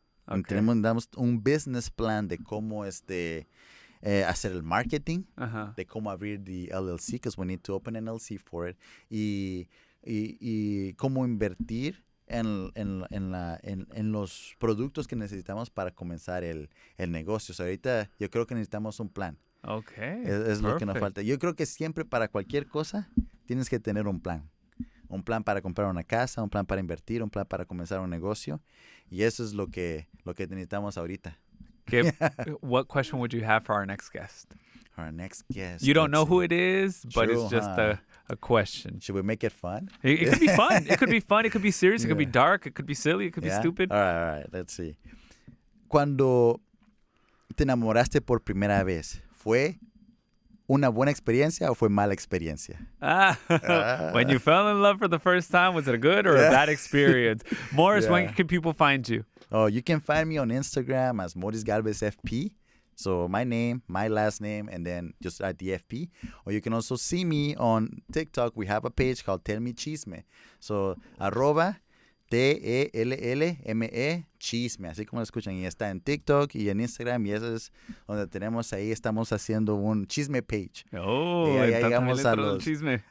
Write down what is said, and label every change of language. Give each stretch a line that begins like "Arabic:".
Spanish: Damos un business plan de cómo hacer el marketing, de cómo abrir
English: the LLC, because we need to open an LLC for it,
Spanish: y cómo invertir en los productos que necesitamos para comenzar el negocio. So ahorita yo creo que necesitamos un plan. Es lo que nos falta. Yo creo que siempre para cualquier cosa tienes que tener un plan. Un plan para comprar una casa, un plan para invertir, un plan para comenzar un negocio. Y eso es lo que necesitamos ahorita.
English: What question would you have for our next guest? Our next guest. You don't know who it is, but it's just a question. Should we make it fun? It could be fun. It could be fun. It could be serious. It could be dark. It could be silly. It could be stupid. All right. Let's see.
Spanish: Cuando te enamoraste por primera vez, ¿fue una buena experiencia o fue mala experiencia?
English: When you fell in love for the first time, was it a good or a bad experience? Morris, when can people find you? Oh, you can find me on Instagram as Morris Galvez FP. So my name, my last name, and then just at the FP. Or you can also see me on TikTok. We have a page called Tell Me Chisme.
Spanish: So @TELLME Chisme, así como lo escuchan. Y está en TikTok y en Instagram. Y eso es donde estamos haciendo un chisme page. Oh, y ahí llegamos a los chisme.